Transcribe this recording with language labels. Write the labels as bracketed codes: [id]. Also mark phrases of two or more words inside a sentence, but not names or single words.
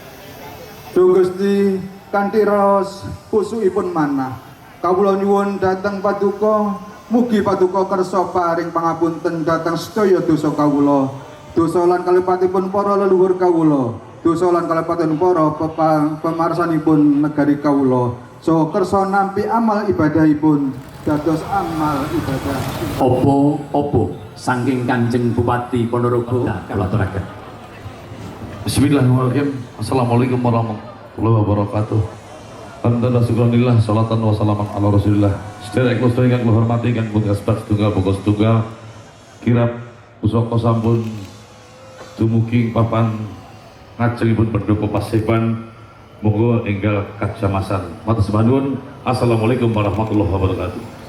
[jv] Duh Gusti kanthi raos kusukipun manah kawula nyuwun dhateng Paduka, mugi Paduka kersa paring pangapunten dhateng sedaya dosa kawula, dosa lan kalipatipun para leluhur kawula, dosa lan kalipatipun para pemarsanipun negari kawula, saha kersa nampi amal ibadahipun dados amal ibadah. Opo saking Kanjeng Bupati Ponorogo kula aturaken. [ar] بسم الله الرحمن الرحيم. السلام عليكم ورحمة الله وبركاته. الحمد لله، شكرا لله، صلاة وسلاما على رسول الله. [jv] Sedherek kula ingkang kula hormati ingkang pun asbab setunggal pokok setunggal kirap pusaka sampun dumugi papan ngajengipun pendopo Paseban, monggo enggal kajamasan. Matur sembah nuwun. [ar] السلام عليكم ورحمة الله وبركاته.